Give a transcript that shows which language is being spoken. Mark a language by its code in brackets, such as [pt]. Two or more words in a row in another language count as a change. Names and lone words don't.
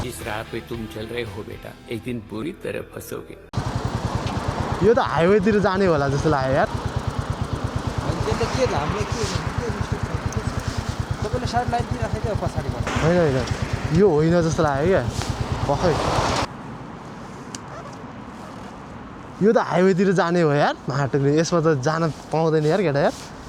[hi] राह पे तुम चल रहे हो बेटा, एक दिन बुरी तरह फंसोगे। [ne] यो त हाइवेतिर जाने होला जस्तो लाग्यो यार। होइन होइन यो होइन जस्तो लाग्यो क्या पखै। यो त हाइवेतिर जाने हो यार माटोले, यसमा त जान पाउँदैन यार केटा यार।